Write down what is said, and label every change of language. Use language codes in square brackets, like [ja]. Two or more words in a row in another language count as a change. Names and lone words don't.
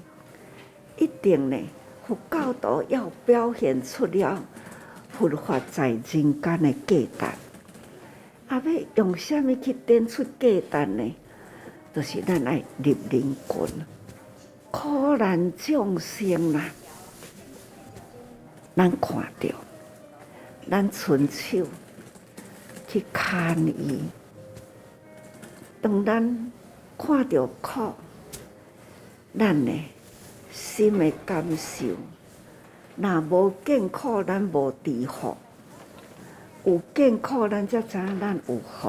[nan] 一定呢，佛教徒要表现出了佛法在人间的价值。要用什么去点出价值呢？就是咱爱入人群，苦难众生啦，咱看到，咱伸手去牵伊。当咱看到苦，咱呢？心的感受，若无见苦，咱无知福；有见苦，咱才知影咱有福。